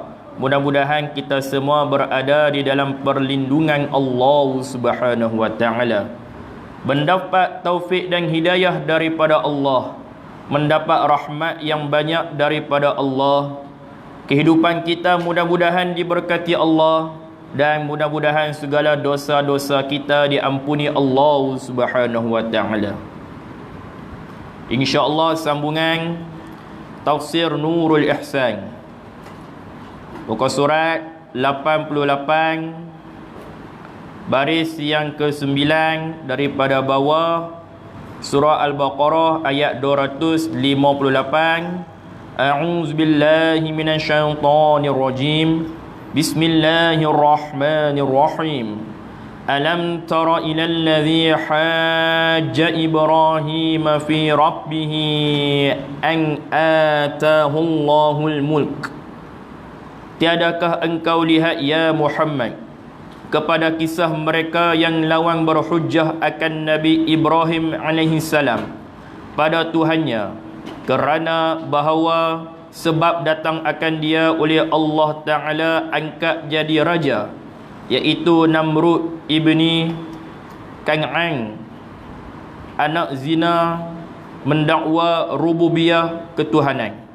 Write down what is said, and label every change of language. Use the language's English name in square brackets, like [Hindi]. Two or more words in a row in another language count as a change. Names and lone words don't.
[Malay] Mudah-mudahan kita semua berada di dalam perlindungan Allah [Arabic] سبحانه وتعالى, [Malay] mendapat taufik dan hidayah daripada Allah, mendapat rahmat yang banyak daripada Allah. Kehidupan kita mudah-mudahan diberkati Allah, dan mudah-mudahan segala dosa-dosa kita diampuni Allah [Arabic] سبحانه وتعالى. [Malay] InsyaAllah sambungan Tafsir Nurul Ihsan, muka surat 88, baris yang ke-9 daripada bawah, surah Al-Baqarah ayat 258. [Arabic] أعوذ بالله من الشيطان الرجيم. بسم الله الرحمن الرحيم. ألم تر إلى الذي حاج إبراهيم في ربه أن آتاه الله الملك. [Malay] Tiadakah engkau lihat ya Muhammad kepada kisah mereka yang lawan berhujjah akan Nabi Ibrahim [Arabic] عليه السلام [Malay] pada Tuhannya, kerana bahawa sebab datang akan dia oleh [Arabic] الله تعالى [Malay] angkat jadi raja, iaitu Namrud ibni Kan'an, anak zina, mendakwa rububiyah ketuhanan.